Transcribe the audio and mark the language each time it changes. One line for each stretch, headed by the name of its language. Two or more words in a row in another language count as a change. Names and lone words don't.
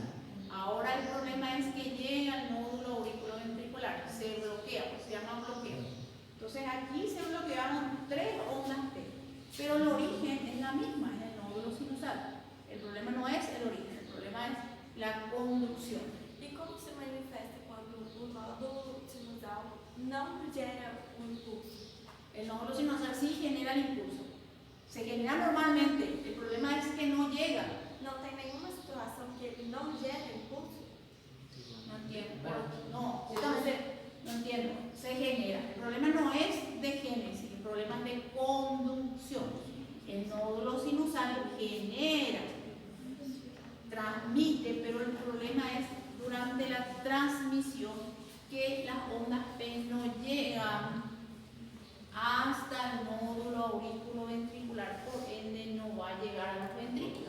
Spanish: Ahora el problema es que llega al nódulo auriculoventricular, se bloquea, pues se llama bloqueo. Entonces aquí se bloquearon 3 ondas P, pero el origen es la misma, es el nódulo sinusal. El problema no es el origen, el problema es la conducción.
Portuguese: E como se manifesta com não gera um impulso.
Spanish: El nódulo sinusal sí genera el impulso. Se genera normalmente. El problema es que no llega.
Portuguese: Não tem nenhuma situação que ele não gera impulso?
Spanish: No entiendo. Pero no, entonces, no entiendo. Se genera. El problema no es de génesis, el problema es de conducción. El nódulo sinusal genera, transmite, pero el problema es durante la transmisión que las ondas P no llegan hasta el nódulo auriculoventricular, por ende no va a llegar a los ventrículos.